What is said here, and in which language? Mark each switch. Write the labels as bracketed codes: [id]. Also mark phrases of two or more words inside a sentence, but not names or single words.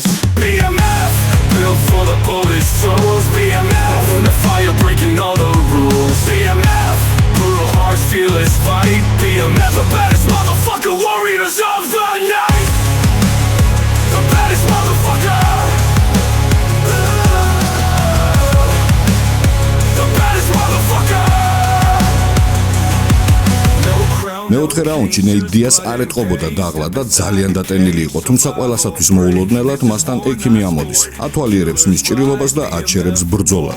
[en] BMF built for the boldest souls. BMF on the fire breaking all the rules. BMF brutal hearts fearless fight. BMF the baddest motherfucker warriors of the night. The baddest motherfucker. [ka] მეოთხე რაუნდში ნეიტ დიას არ ეტყობოდა დაღლა და ძალიან დატენილი იყო, თუმცა ყველასათვის მოულოდნელად მასთან ექიმი ამოდის, ათვალიერებს მის ჭრილობას და აჩერებს ბრძოლას.